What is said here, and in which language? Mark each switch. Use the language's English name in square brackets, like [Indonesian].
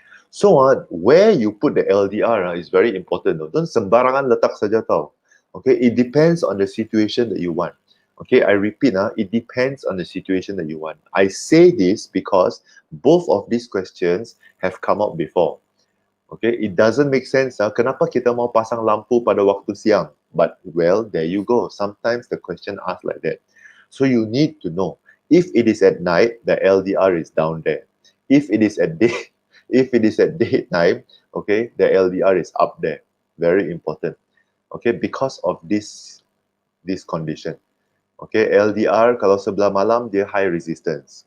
[English] So, where you put the LDR is very important. Don't [Malay] sembarangan letak saja tau. [English] Okay, it depends on the situation that you want. Okay, I repeat, it depends on the situation that you want. I say this because both of these questions have come up before. Okay, it doesn't make sense. [Malay] Kenapa kita mau pasang lampu pada waktu siang? [English] But, well, there you go. Sometimes the question asks like that. So you need to know. If it is at night, the LDR is down there. If it is at daytime, okay, the LDR is up there. Very important. Okay, because of this condition. Okay, LDR [Malay] kalau sebelah malam dia [English] high resistance.